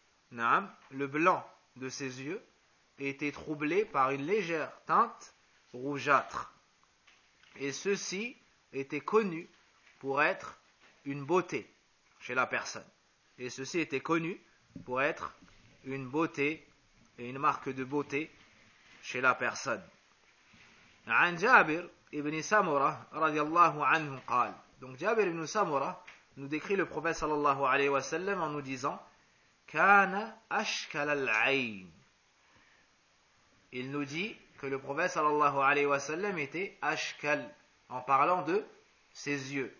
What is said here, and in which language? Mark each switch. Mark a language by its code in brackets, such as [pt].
[fr] Naam, le blanc de ses yeux était troublé par une légère teinte rougeâtre. Et ceci était connu pour être une beauté chez la personne. Et ceci était connu pour être une beauté et une marque de beauté chez la personne. [ar] عن جابر ابن سمرة رضي الله عنه قال. [fr] Donc Jabir ibn Samura nous décrit le prophète sallallahu alayhi wa sallam en nous disant [ar] Kana ashkal al-ayn. [fr] Il nous dit que le prophète sallallahu alayhi wa sallam était ashkal en parlant de ses yeux.